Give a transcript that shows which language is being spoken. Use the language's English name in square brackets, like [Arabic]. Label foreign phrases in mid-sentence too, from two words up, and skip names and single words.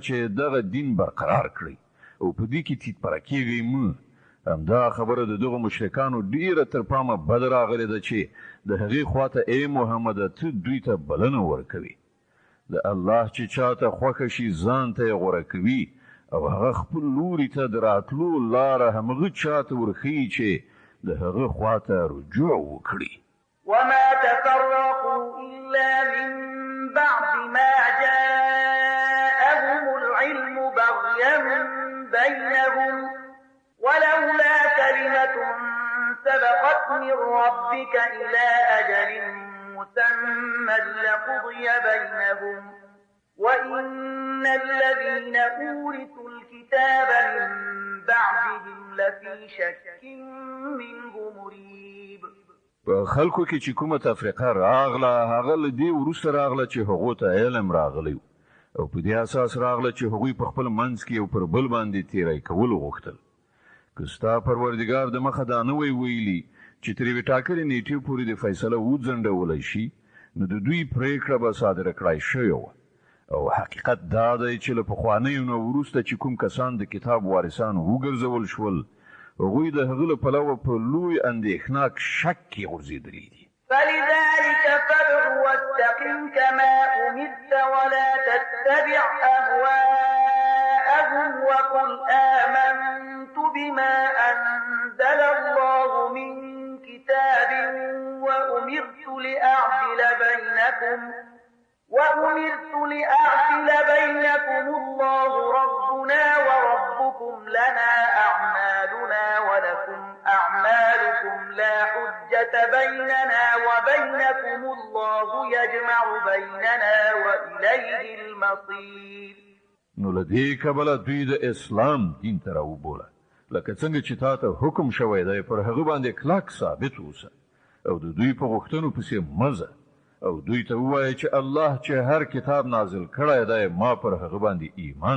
[Pashto] چې دغه دین برقرار کړي او په دې کې تیت پرکیږي مو همدا خبره د دغه مشرکانو ډیره تر پامه بد راغلې ده چې د هغې خواته ای محمد ته دوی ته بلنه ورکوي د الله چې چاته خوښه شي ځان ته یې غوره کوي او هغه خپل لوري ته د راتلو لاره همغه چاته ورښیي چې د هغه خواته رجوع وکړي. [Arabic] وما تفرقوا إلا من بعد ما جاءهم العلم بغيا بينهم ولولا كلمة سبقت من ربك إلى أجل مسمى لقضي بينهم وإن الذين أورثوا الكتاب من بعدهم لفي شك منه مريب. [Pashto] په خلکو کې چې کومه تفریقه راغله هغه له دې وروسته راغله چې هغو ته علم راغلی او په دې اساس راغله چې هغوی په خپل منځ کې یو پر بل باندې تیری کول غوښتل. که ستا پروردګار د مخه دا نه وی ویلي چې تر یوې ټاکلې نیټې پورې د فیصله وځنډولی شي نو د دوی پرېکړه به صادره کړای شوې وه او حقیقت دا دی چې له پخوانیو نه وروسته چې کوم کسان د کتاب وارثان وګرځول شول هغوی د هغه له پلوه په لوی اندېښناک شک کې غورځېدلي دي. [Arabic] فلذلك فادع واستقم كما أمرت ولا تتبع أهواءهم وقل آمنت بما أنزل الله من كتاب وأمرت لأعدل بينكم الله ربنا وربكم لنا أعمالنا ولكم أعمالكم لا حجة بيننا وبينكم الله يجمع بيننا وإليه المصير. [Pashto] نو لدې کبله دوی د اسلام دین ته راوبوله لکه څنګه چې تا ته حکم شوی دی پر هغه باندې کلک ثابت اوسه او د دوی په غوښتنو پسې مزه او دوی ته ووایه چې الله چې هر کتاب نازل کړی دی ما پر هغه باندې ایمان